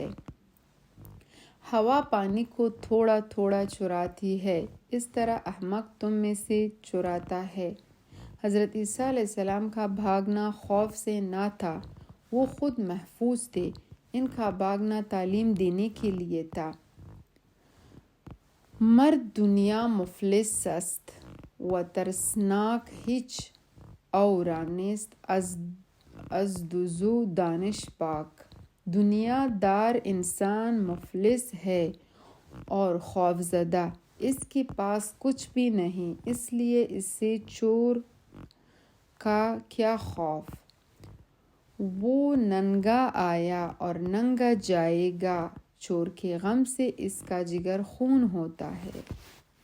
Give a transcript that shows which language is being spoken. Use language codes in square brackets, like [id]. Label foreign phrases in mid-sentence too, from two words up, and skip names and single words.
[ur] ہوا پانی کو تھوڑا تھوڑا چراتی ہے، اس طرح احمق تم میں سے چراتا ہے۔ حضرت عیسیٰ علیہ السلام کا بھاگنا خوف سے نہ تھا، وہ خود محفوظ تھے، ان کا بھاگنا تعلیم دینے کے لیے تھا۔ [fa] مرد دنیا مفلس است و ترسناک هیچ اورا نیست از دزو دانش پاک۔ [ur] دنیا دار انسان مفلس ہے اور خوفزدہ، اس کے پاس کچھ بھی نہیں، اس لیے اسے چور کا کیا خوف؟ وہ ننگا آیا اور ننگا جائے گا، چور کے غم سے اس کا جگر خون ہوتا ہے۔